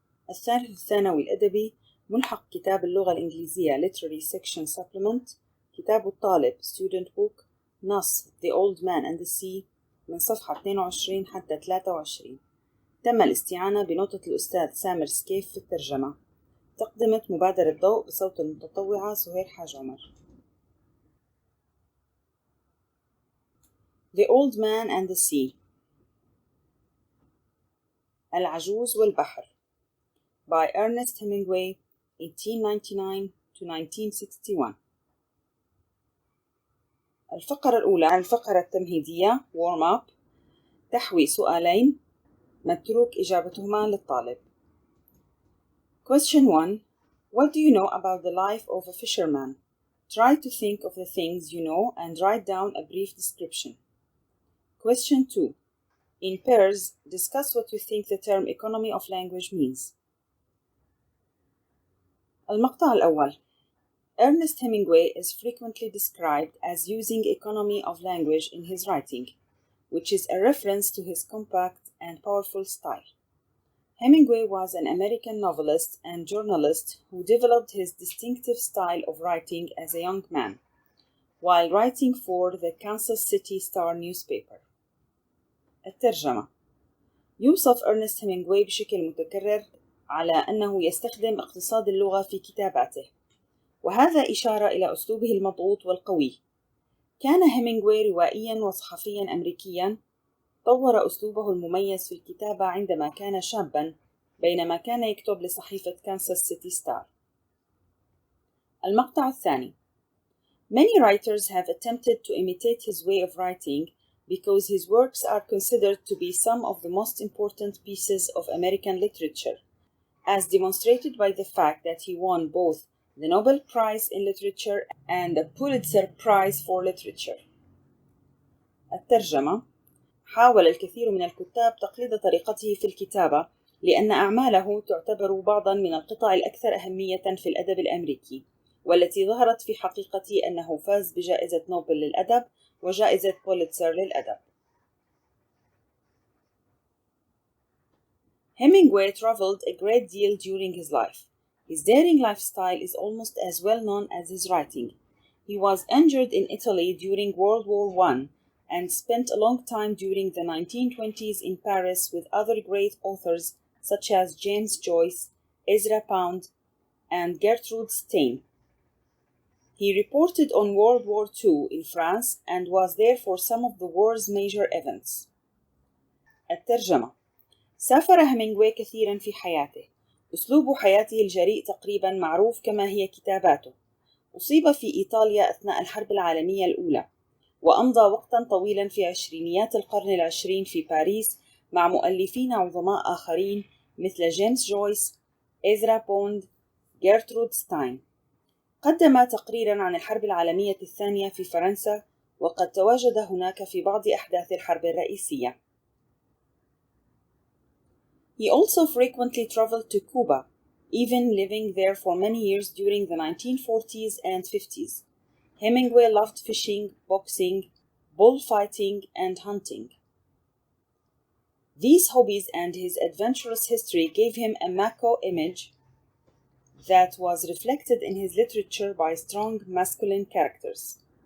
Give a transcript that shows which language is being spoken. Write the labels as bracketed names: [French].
[Arabic] الثالث الثانوي الأدبي، ملحق كتاب اللغة الإنجليزية [English] Literary Section Supplement، [Arabic] كتاب الطالب [English] Student Book، [Arabic] نص [English] The Old Man and the Sea [Arabic] من صفحة 22 حتى 23. تم الاستعانة بنوتة الأستاذ سامر سكيف في الترجمة. تقدمت مبادرة ضوء بصوت المتطوعة سهير حاج عمر. [English] The Old Man and the Sea، [Arabic] العجوز والبحر، [English] by Ernest Hemingway 1899 to 1961. [Arabic] الفقرة الأولى، الفقرة التمهيدية Warm Up، تحوي سؤالين متروك إجابتهما للطالب. [English] Question 1. What do you know about the life of a fisherman? Try to think of the things you know and write down a brief description. Question 2. In pairs, discuss what you think the term economy of language means. [Arabic] المقطع الأول. [English] Ernest Hemingway is frequently described as using economy of language in his writing, which is a reference to his compact and powerful style. Hemingway was an American novelist and journalist who developed his distinctive style of writing as a young man, while writing for the Kansas City Star newspaper. [Arabic] الترجمة. يوصف إرنست هيمنغواي بشكل متكرر على أنه يستخدم اقتصاد اللغة في كتاباته، وهذا إشارة إلى أسلوبه المضغوط والقوي. كان هيمنغواي روائياً وصحفياً أمريكياً، طور أسلوبه المميز في الكتابة عندما كان شاباً بينما كان يكتب لصحيفة كانساس سيتي ستار. المقطع الثاني. [English] Many writers have attempted to imitate his way of writing because his works are considered to be some of the most important pieces of American literature, as demonstrated by the fact that he won both the Nobel Prize in Literature and the Pulitzer Prize for Literature. [Arabic] الترجمة. حاول الكثير من الكتاب تقليد طريقته في الكتابة لأن أعماله تعتبر بعضاً من القطع الأكثر أهمية في الأدب الأمريكي، والتي ظهرت في حقيقة أنه فاز بجائزة نوبل للأدب وجائزة بوليتزر للأدب. [English] Hemingway traveled a great deal during his life. His daring lifestyle is almost as well known as his writing. He was injured in Italy during World War I and spent a long time during the 1920s in Paris with other great authors such as James Joyce, Ezra Pound, and Gertrude Stein. He reported on World War II in France and was there for some of the war's major events. [Arabic] الترجمة. سافر هيمنغواي كثيرا في حياته. أسلوب حياته الجريء تقريبا معروف كما هي كتاباته. أصيب في إيطاليا أثناء الحرب العالمية الأولى، وأمضى وقتا طويلا في عشرينيات القرن العشرين في باريس مع مؤلفين عظماء آخرين مثل جيمس جويس، إزرا بوند، جيرترود ستاين. قدم تقريرا عن الحرب العالمية الثانية في فرنسا، وقد تواجد هناك في بعض أحداث الحرب الرئيسية. [English] He also frequently traveled to Cuba, even living there for many years during the 1940s and 50s. Hemingway loved fishing, boxing, bullfighting, and hunting. These hobbies and his adventurous history gave him a macho image that was reflected in his literature by strong masculine characters.